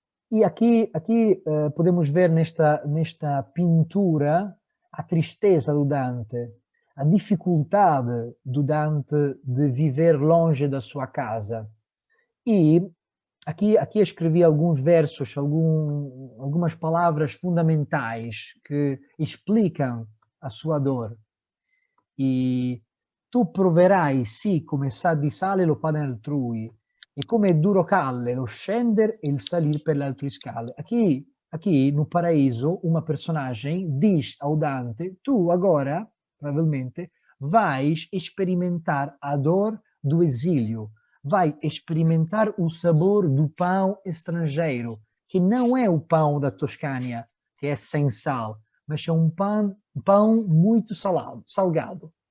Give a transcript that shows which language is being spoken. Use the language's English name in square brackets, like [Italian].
[Portuguese] E aqui podemos ver nesta pintura a tristeza do Dante, a dificuldade do Dante de viver longe da sua casa. E aqui escrevi alguns versos, algumas palavras fundamentais que explicam a sua dor. [Italian] E tu proverai sì come sa di sale lo pane altrui, e come è duro calle lo scender e il salir per le altre scale. [Portuguese] Aqui no paraíso, uma personagem diz ao Dante: tu agora, provavelmente, vais experimentar a dor do exílio, vai experimentar o sabor do pão estrangeiro, que não é o pão da Toscânia, que é sem sal, mas é um pão muito salgado.